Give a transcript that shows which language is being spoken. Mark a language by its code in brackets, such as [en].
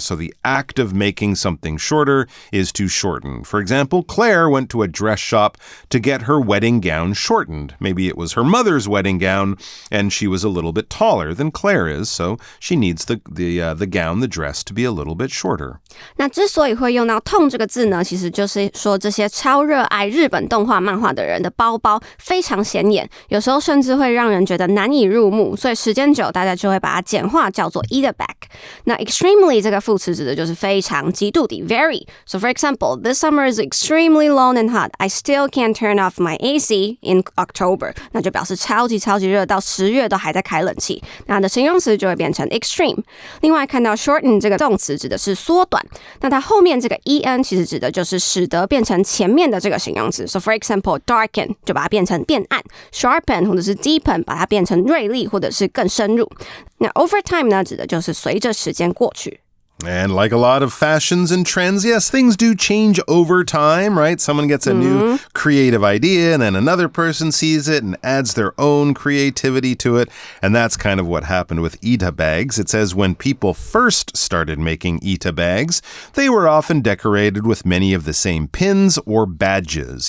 [en] So the act of making something shorter is to shorten. For example, Claire went to a dress shop to get her wedding gown shortened. Maybe it was her mother's wedding gown and she was a little bit taller than Claire is, so she needs the gown, the dress, to be a little bit shorter. [zh] 那之所以会用到痛这个字呢，其实就是说这些超热爱日本动画漫画的人的包包非常显眼，有时候甚至会让人觉得难以入目，所以时间久大家就会把它简化叫做 Ita bag. 那 extremely 这个副词指的就是非常极度的 very. [en] So for example, this summer is extremely long and hot. I still can't turn off my AC in October. [zh] 那就表示超级热，到10月都还在开冷气。那它的形容词就会变成 extreme. 另外看到 shorten 这个动词指的是缩短，那它后面这个 en 其实指的就是使得变成前面的这个形容词。 [en] So for example, darken [zh] 就把它变成变暗， sharpen 或者是 deepen 把它变成锐利或者是更深入。那 over time 呢，指的就是随着时间过去。 [en] And like a lot of fashions and trends, yes, things do change over time, right? Someone gets a new creative idea and then another person sees it and adds their own creativity to it. And that's kind of what happened with Ita bags. It says when people first started making Ita bags, they were often decorated with many of the same pins or badges.